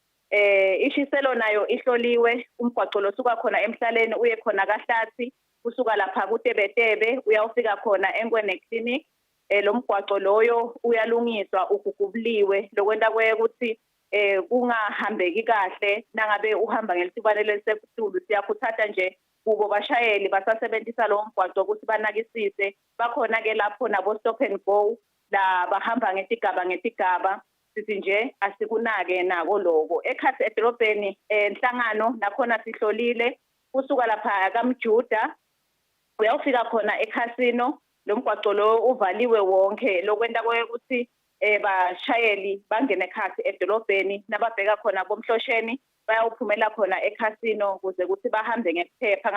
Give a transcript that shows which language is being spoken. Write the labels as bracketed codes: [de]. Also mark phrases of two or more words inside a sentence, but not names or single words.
[ss] ishiselo nayo ihloliwe umgwaco losuka khona emhlaleni uye khona kahlathi kusuka lapha kuTebetebe uyawufika khona eNkwene clinic lo mgwaco loyo uyalungiswa ugugubuliwe lokwenta ukuthi kungahambeki kahle nangabe uhamba ngelitubane lesetulu siyakhuthatha nje kubo bashayeli basasebenzisa lo mgwaco ukuthi banakisise bakhona ke lapho nabo [en] stop and go [ss] la bahamba ngetigaba sithi nje asikunake nako lokho ekhathi edolobheni enhlangano nakhona sihlolile kusuka lapha kaMjuda uyawufika khona eCasino lo mgwaco lo uvaliwe wonke lokwenta ukuthi bashayeli bangene ekhathi edolobheni nababheka khona bomhlosheni bayawuphumela khona eCasino ukuze ukuthi bahambe ngekuphepha.